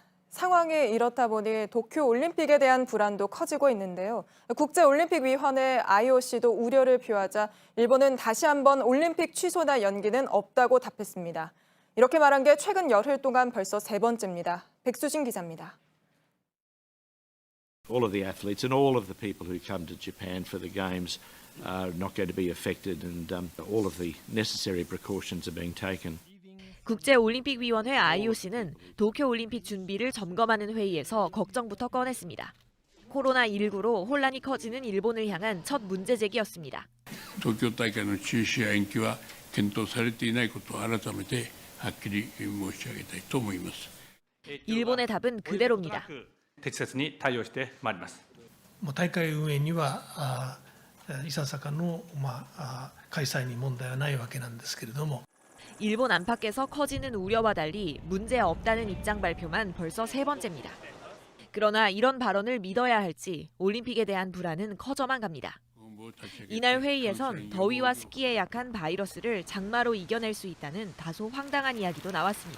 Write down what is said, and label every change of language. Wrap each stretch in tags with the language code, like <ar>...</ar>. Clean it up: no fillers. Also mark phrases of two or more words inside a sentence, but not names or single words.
<ko>상황이 이렇다 보니 도쿄올림픽에 대한 불안도 커지고 있는데요. 국제올림픽위원회 IOC도 우려를 표하자 일본은 다시 한번 올림픽 취소나 연기는 없다고 답했습니다. 이렇게 말한 게 최근 열흘 동안 벌써 3번째입니다. 백수진 기자입니다.</ko> <en>All of the athletes and all of the people who come to Japan for the Games are not going to be affected, and all of the necessary precautions are being taken.</en> <ko>국제올림픽위원회 IOC는 도쿄올림픽 준비를 점검하는 회의에서 걱정부터 꺼냈습니다. 코로나19로 혼란이 커지는 일본을 향한 첫 문제 제기였습니다.</ko> <ja>東京大会の中止や延期は検討されていないことを改めてはっきり申し上げたいと思います。</ja> <ko>일본의 답은 그대로입니다.</ko> <ja>適切に対応してまいります。大会運営にはいささかの開催に問題はないわけなんですけれども</ja> <ko>일본 안팎에서 커지는 우려와 달리 문제 없다는 입장 발표만 벌써 3번째입니다. 그러나 이런 발언을 믿어야 할지 올림픽에 대한 불안은 커져만 갑니다. 이날 회의에선 더위와 습기에 약한 바이러스를 장마로 이겨낼 수 있다는 다소 황당한 이야기도 나왔습니다.</ko>